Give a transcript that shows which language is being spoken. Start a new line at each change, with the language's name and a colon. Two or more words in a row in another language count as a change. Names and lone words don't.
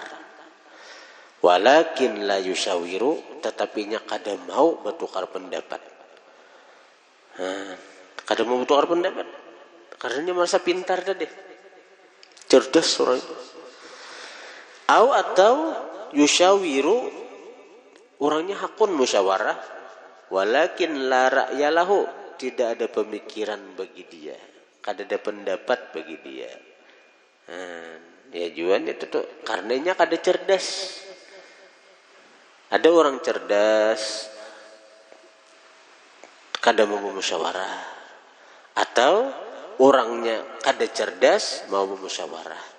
Arabic: ولكن لا يشاور,
Banjar: tetapinya kada mau bertukar pendapat. Kada mau bertukar pendapat, karena dia merasa pintar tadi, cerdas orang itu. Atau yusyawiru, orangnya hakun musyawarah,
Arabic: ولكن لا رأي له,
Indonesian: tidak ada pemikiran bagi dia, kada ada pendapat bagi dia.
Banjar: Ya juan itu tuh karenanya kada cerdas. Ada orang cerdas kada mau musyawarah, atau orangnya kada cerdas mau musyawarah.